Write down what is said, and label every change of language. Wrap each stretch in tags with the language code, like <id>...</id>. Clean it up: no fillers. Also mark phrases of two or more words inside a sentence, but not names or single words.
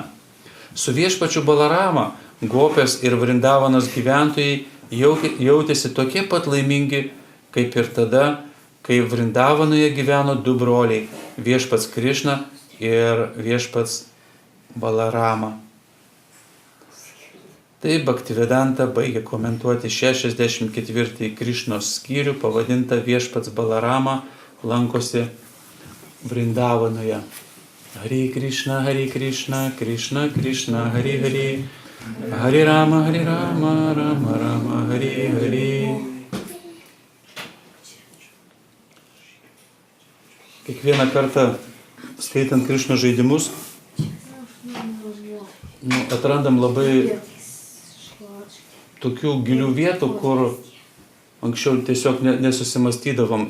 <lt>Su viešpačiu Balarama gopės ir Vrindavanos gyventojai jautėsi tokie pat laimingi, kaip ir tada, kai Vrindavanoje gyveno 2 broliai - viešpats Krišna ir viešpats Balarama. Tai Bhaktivedanta baigia komentuoti 64 Krišnos skyrių pavadintą viešpats Balarama lankosi Vrindavanoje.</lt> <sa>हरे कृष्ण, कृष्ण कृष्ण, हरे हरे, हरे राम, राम राम, हरे हरे.</sa> <lt>Kiekvieną kartą skaitant Krišnos žaidimus, atrandam labai tokių gilių vietų, kur anksčiau tiesiog nesusimastydavom.</lt>